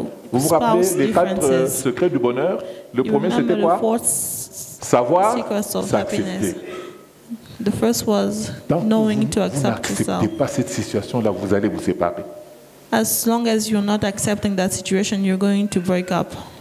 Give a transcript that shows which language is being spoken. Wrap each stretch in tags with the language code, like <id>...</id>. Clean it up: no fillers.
<fr>Vous vous rappelez les 4 secrets du bonheur? Le premier, c'était quoi? Savoir s'accepter.</fr> <en>The first was knowing to accept yourself.</en> <fr>Vous n'acceptez pas cette situation-là, vous allez vous séparer.</fr> <en>As long as you're not accepting that situation, you're going to break up.</en>